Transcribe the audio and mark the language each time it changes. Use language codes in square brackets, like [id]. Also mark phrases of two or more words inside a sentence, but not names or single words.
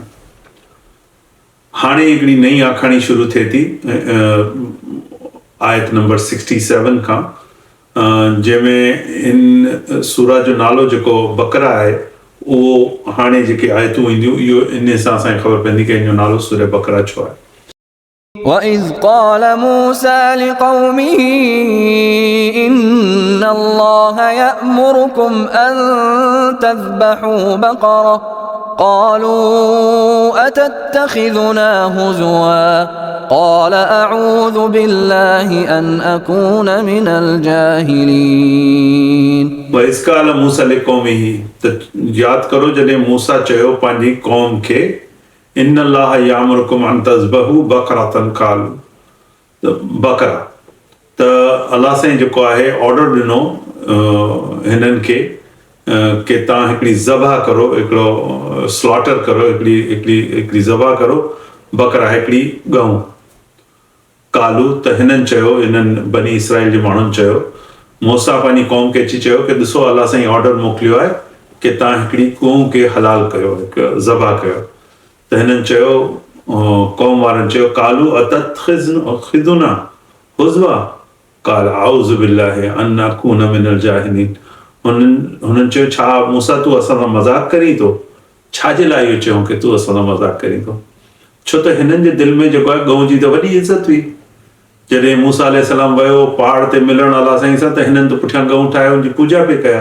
[sd] हाणे हिकिड़ी नई आखाणी शुरू थिए थी आयत नंबर 67 खां, जंहिंमें इन सूरह जो नालो जेको बकरा आहे उहो हाणे जेके आयतूं ईंदियूं इहो इन सां असांखे ख़बर पवंदी कि इन जो नालो सूरह बकरा छो आहे। [ar] وَإِذْ قَالَ مُوسَى لِقَوْمِهِ إِنَّ اللَّهَ يَأْمُرُكُمْ أَن تَذْبَحُوا بَقَرَةً قَالُوا أَتَتَّخِذُنَا هُزُوًا قَالَ أَعُوذُ بِاللَّهِ أَنْ أَكُونَ مِنَ الْجَاهِلِينَ। وَإِذْ قَالَ مُوسَى لِقَوْمِهِ, [sd] त यादि करो जॾहिं मूसा चयो पंहिंजी क़ौम खे [ar] إن الله يأمركم أن تذبحوا بقرة قالوا, [sd] बकरा। त अलाह साईं जेको आहे ऑर्डर ॾिनो हिननि खे कि तव्हां हिकिड़ी ज़बह करो, हिकिड़ो स्लॉटर करो, हिकिड़ी ज़बह करो, बकरा हिकिड़ी ॻऊं। कालू, त हिननि चयो, हिननि बनी इसराइल जे माण्हुनि चयो, मूसा पंहिंजी क़ौम खे अची चयो कि ॾिसो अलाह साईं ऑर्डर मोकिलियो आहे कि तव्हां हिकिड़ी गऊं खे हलाल कयो, ज़बह कयो। त हिननि चयो, क़ौम वारनि चयो, [ar] قالوا أتتخذنا هزوا قال أعوذ بالله أن أكون من الجاهلين. [sd] हुननि चयो, छा मूसा तूं असां सां मज़ाक़ करीं थो? छाजे लाइ इहो चयूं कि तूं असां सां मज़ाक़ करीं थो? छो त हिननि जे दिलि में जेको आहे गऊं जी त वॾी इज़त हुई। जॾहिं मूसा अलैहिस्सलाम वियो पहाड़ ते मिलण अल्लाह साईं सां, त हिननि त पुठियां गऊं ठाहे हुनजी पूॼा पिया कया।